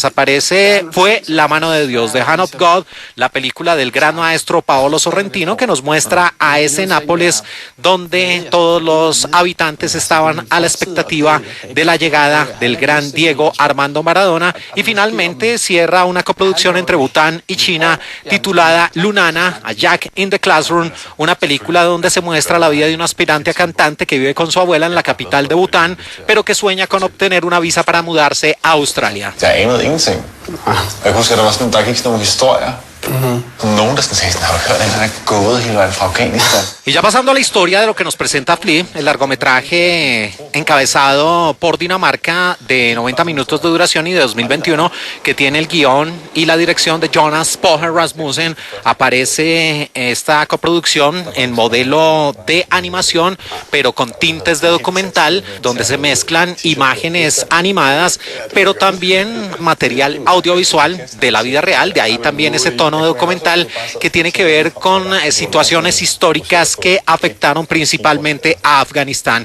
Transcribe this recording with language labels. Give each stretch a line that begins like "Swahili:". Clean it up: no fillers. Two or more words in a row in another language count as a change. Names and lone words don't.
Spanish: Aparece Fue la mano de Dios, The Hand of God, la película del gran maestro Paolo Sorrentino, que nos muestra a ese Nápoles donde todos los habitantes estaban a la expectativa de la llegada del gran Diego Armando Maradona. Y finalmente cierra una coproducción entre Bután y China titulada Lunana, A Jack in the Classroom, una película donde se muestra la vida de un aspirante a cantante que vive con su abuela en la capital de Bután, pero que sueña con obtener una visa para mudarse a Australia.
Danish: Jeg anede ingenting. Jeg husker, der gik sådan nogle historier. Nogen, der sagde, har du hørt, han er gået hele vejen fra Afghanistan.
Spanish: Y ya pasando a la historia de lo que nos presenta Flea, el largometraje encabezado por Dinamarca de 90 minutos de duración y de 2021, que tiene el guión y la dirección de Jonas Poher Rasmussen, aparece esta coproducción en modelo de animación, pero con tintes de documental, donde se mezclan imágenes animadas, pero también material audiovisual de la vida real, de ahí también ese tono de documental que tiene que ver con situaciones históricas que afectaron principalmente a Afganistán.